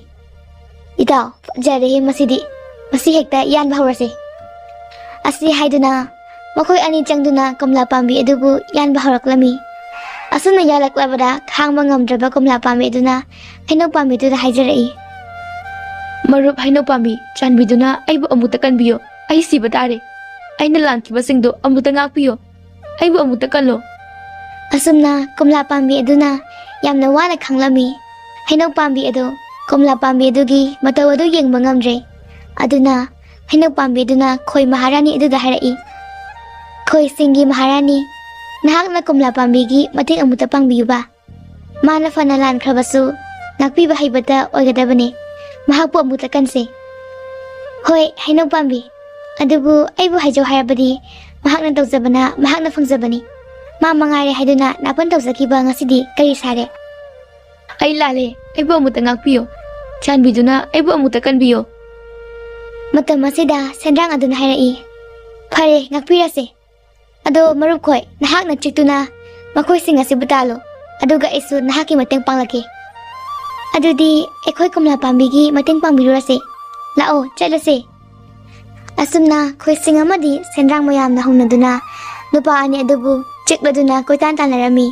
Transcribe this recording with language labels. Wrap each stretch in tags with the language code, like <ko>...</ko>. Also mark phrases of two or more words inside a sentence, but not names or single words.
<mni>Ita, fajarehe masidi, masi hekta yan bahawrasi. Asi haiduna makoy ani changduna kumla pambi adubu yan bahawraklami. Asumna yalaklabada khangba ngamdraba kumla pambi aduna hainaw pambi aduna haijarai. Marup hainaw pambi chanbiduna aibu amuta kanbiyo. Ay siba tare. Ay nalankiba singdo amuta ngakpiyo. Aibu amuta kanlo. Asumna kumla pambi aduna yamna wana khanglami. Hainaw pambi ado kumla pambi adugi mataw adu yengba ngamdre. Aduna hainaw pambi aduna khoi maharani aduda harai. Khoi singi maharani, nahak na kumla pambigi mating amuta pangbiyo ba? Mana fanalan krabasu, nakpiba haibata oigadabane, mahak po amuta kanse. Hoy, hainaw pambi, adubu ay bu haijaw harabadi, mahak na tawzabana, mahak na fangzabani. Mamangari haiduna napan tawzakiba nga sidi kari sare. Ay lale, ay bu amuta ngakpiyo. Chanbiduna ay bu amuta kanbiyo. Matama sida sendrang aduna harai. Pare, ngakpirase. Ado marup koy, nahak na chiktuna, makoy singa si butalo, aduga isu nahaki mateng panglaki. Ado di, ekoy kumla pambigi mateng pangbirurase. Lao, chalase. Asum na, koy singa madi, sendrang mayam na hong naduna, nupaan ni adubu, chikla duna koy tantan larami.</mni>